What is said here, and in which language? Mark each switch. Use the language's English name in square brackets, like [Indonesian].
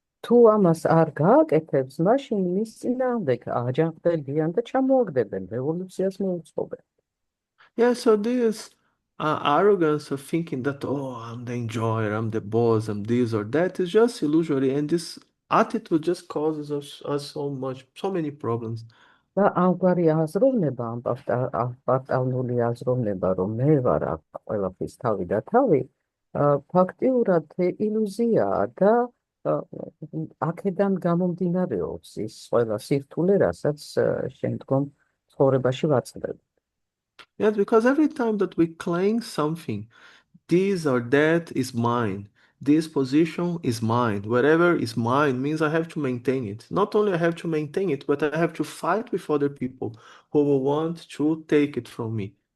[Georgian] თუ ამას არ გააკეთებს, მაშინ მის წინააღმდეგ აჯანყდებიან და ჩამოაგდებენ, რევოლუციას მოუწყობენ. [English] Yeah, so this arrogance of thinking that, oh, I'm the enjoyer, I'm the boss, I'm this or that is just illusory, and this attitude just causes us so many problems. [Georgian] და ამგვარი აზროვნება, ამ პარტალნული აზროვნება, რომ მე ვარ აქ ყველაფრის თავი და თავი, ფაქტიურად ილუზიაა და აქედან გამომდინარეობს ის ყველა სირთულე, რასაც შემდგომ ცხოვრებაში ვაწყდებ. [English] Yes, because every time that we claim something, this or that is mine. This position is mine. Whatever is mine means I have to maintain it. Not only I have to maintain it, but I have to fight with other people who will want to take it from me.